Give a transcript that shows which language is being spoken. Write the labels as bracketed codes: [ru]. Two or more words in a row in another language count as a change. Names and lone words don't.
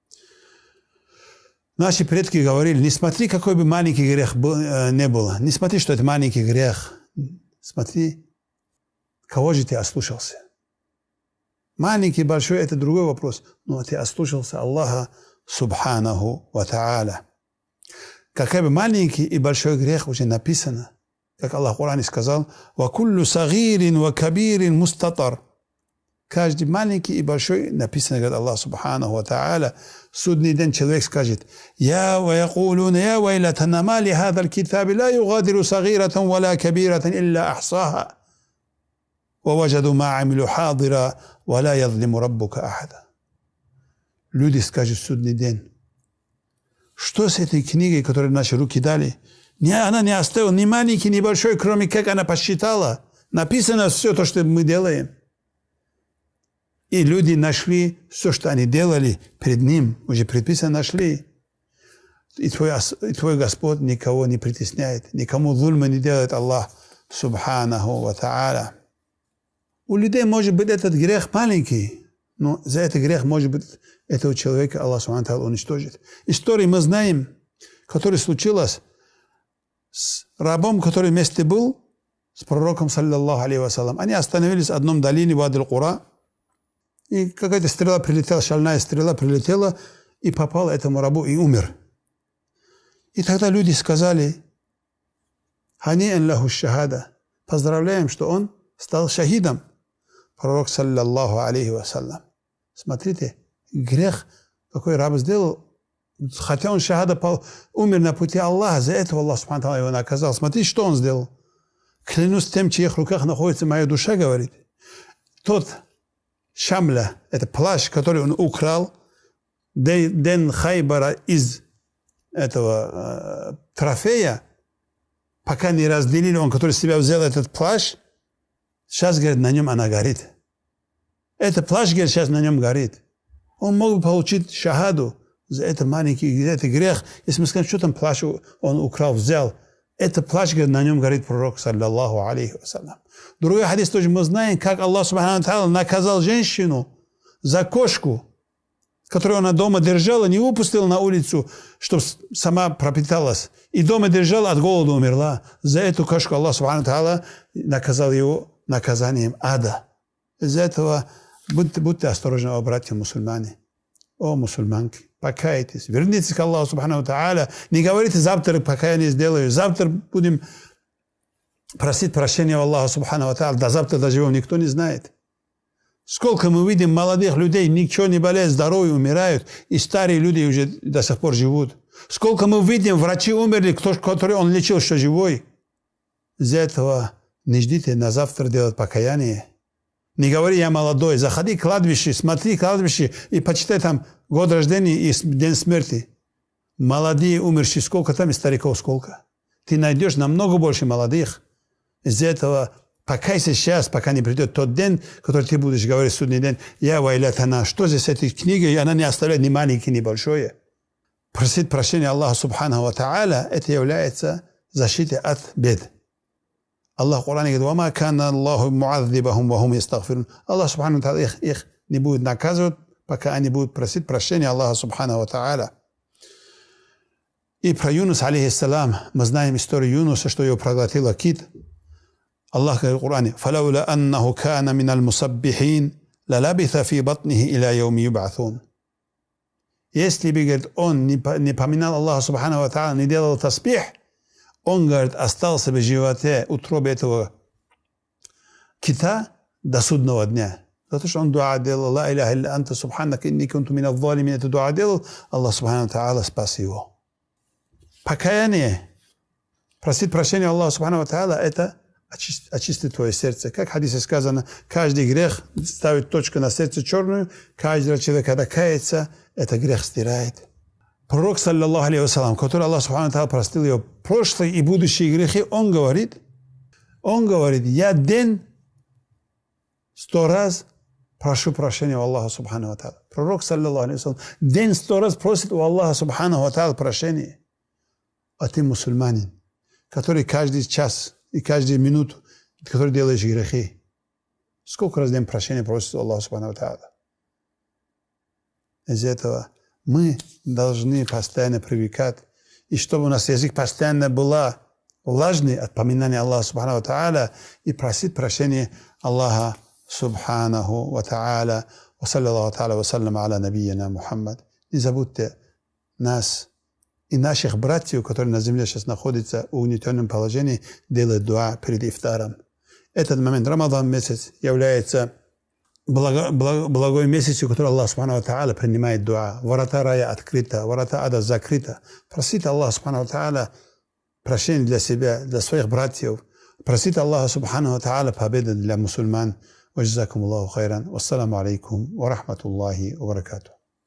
[ru] Наши предки говорили: не смотри, какой бы маленький грех не был, не смотри, что это маленький грех, смотри, кого же ты ослушался. Маленький, большой – это другой вопрос, но ты ослушался Аллаха [ar] سبحانه وتعالى. [ru] Какой бы маленький и большой грех уже написано, как Аллах в Коране сказал: [ar] «وكل صغير وكبير مستطر». [ru] Каждый маленький и большой написано, говорит Аллах [ar] سبحانه وتعالى. [ru] Судный день человек скажет: [ar] «يا ويقولون يا ويلتنا مال هذا الكتاب لا يغادر صغيرة ولا كبيرة إلا أحصاها». وَوَجَدُوا مَا عَمِلُوا حَاضِرًا وَلَا يَظْلِمُ رَبُّكَ أَحَدًا. [ru] Люди скажут в судный день: что с этой книгой, которую наши руки дали? Она не оставила ни маленький, ни большой, кроме как она посчитала. Написано все то, что мы делаем. И люди нашли все, что они делали перед ним. Уже предписано нашли. И твой Господь никого не притесняет. Никому зульма не делает Аллах [ar] سبحانه وتعالى. [ru] У людей может быть этот грех маленький, но за этот грех, может быть, этого человека Аллах [ar] سبحانه وتعالى [ru] уничтожит. Истории мы знаем, которая случилась с рабом, который вместе был с пророком, [ar] صلى الله عليه وسلم. [ru] Они остановились в одном долине, Вадиль-Кура, и какая-то стрела прилетела, шальная стрела прилетела и попала этому рабу и умер. И тогда люди сказали: [ar] «هنيئا له شهادة». [ru] Поздравляем, что он стал шахидом. Пророк, [ar] صلى الله عليه وسلم. [ru] Смотрите, грех, какой раб сделал, хотя он шахада умер на пути Аллаха, за это Аллах [ar] سبحانه وتعالى [ru] его наказал. Смотрите, что он сделал. Клянусь тем, в чьих руках находится моя душа, говорит. Тот шамля, это плащ, который он украл, ден Хайбара из этого трофея, пока не разделили, он, который себя взял этот плащ, сейчас, говорит, на нем она горит. Этот плащ, говорит, сейчас на нем горит. Он мог бы получить шахаду за это маленький, за это грех. Если мы скажем, что там плащ он украл, взял. Это плащ, говорит, на нем горит пророк, [ar] صلى الله عليه وسلم. [ru] Другой хадис тоже мы знаем, как Аллах [ar] سبحانه وتعالى [ru] наказал женщину за кошку, которую она дома держала, не выпустила на улицу, чтобы сама пропиталась. И дома держала, от голода умерла. За эту кошку Аллах [ar] سبحانه وتعالى [ru] наказал его наказанием ада. Из-за этого будьте осторожны, о братья мусульмане, о мусульманки. Покайтесь, вернитесь к Аллаху [ar] سبحانه وتعالى. [ru] Не говорите: завтра покаяние сделаю, завтра будем просить прощения у Аллаха [ar] سبحانه وتعالى. [ru] До завтра доживем, никто не знает. Сколько мы видим молодых людей, ничего не болеет, здоровые умирают, и старые люди уже до сих пор живут. Сколько мы видим, врачи умерли, который он лечил, что живой. Из-за этого не ждите на завтра делать покаяние. Не говори: я молодой, заходи к кладбище, смотри кладбище и почитай там год рождения и день смерти. Молодые умершие сколько там и стариков сколько. Ты найдешь намного больше молодых. Из-за этого покайся сейчас, пока не придет тот день, который ты будешь говорить в судный день: [ar] يا ويلتنا. [ru] Что здесь с этой книгой? И она не оставляет ни маленькое, ни большое. Просить прощения Аллаха [ar] سبحانه وتعالى, [ru] это является защитой от бед. Аллах в Коране говорит: [ar] «وما كان الله معذبهم وهم يستغفرون». [ru] Аллах [ar] سبحانه وتعالى [ru] их не будет наказывать, пока они будут просить прощения Аллаха [ar] سبحانه وتعالى. [ru] И про Юнус, алейхиссалам, мы знаем историю Юнуса, что его проглотила кит. Аллах говорит в Коране: [ar] «فلولا أنه كان من المسبحين للبث في بطنه إلى يوم يبعثون». [ru] Если бы, говорит, он не поминал Аллаха [ar] سبحانه وتعالى, [ru] не делал таспих, он, говорит, остался бы в животе, утробе этого кита до судного дня. Потому что он дуа делал: [ar] «لا إله إلا أنت سبحانك إني كنت من الظالمين». [ru] Это дуа делал, Аллах [ar] سبحانه وتعالى [ru] спас его. Покаяние, просить прощения Аллаха [ar] سبحانه وتعالى, [ru] это очистит твое сердце. Как в хадисе сказано, каждый грех ставит точку на сердце черную, каждый человек, когда кается, это грех стирает. Пророк, [ar] صلى الله عليه وسلم, [ru] который Аллах [ar] سبحانه وتعالى [ru] простил его прошлые и будущие грехи, он говорит: я день 100 раз прошу прощения у Аллаха [ar] سبحانه وتعالى. [ru] Пророк, [ar] صلى الله عليه وسلم, [ru] день 100 раз просит у Аллаха [ar] سبحانه وتعالى [ru] прощения. А ты мусульманин, который каждый час и каждую минуту, который делаешь грехи, сколько раз в день прощения просит у Аллаха [ar] سبحانه وتعالى? [ru] Из-за этого мы должны постоянно привыкать, и чтобы у нас язык постоянно был влажный от поминания Аллаха [ar] سبحانه وتعالى [ru] и просить прощения Аллаха [ar] سبحانه وتعالى. وصلى الله تعالى وسلم على نبينا محمد. [ru] Не забудьте нас и наших братьев, которые на земле сейчас находятся в угнетенном положении, делать дуа перед ифтаром. Этот момент, Рамадан месяц, является благой месяцем, который Аллах [ar] سبحانه وتعالى [ru] принимает дуа. Ворота рая открыта, ворота ада закрыта. Просите Аллаха [ar] سبحانه وتعالى [ru] прощения для себя, для своих братьев. Просить Аллаха [ar] سبحانه وتعالى [ru] победы для мусульман. [ar] وجزاكم الله خيرا والسلام عليكم ورحمة الله وبركاته.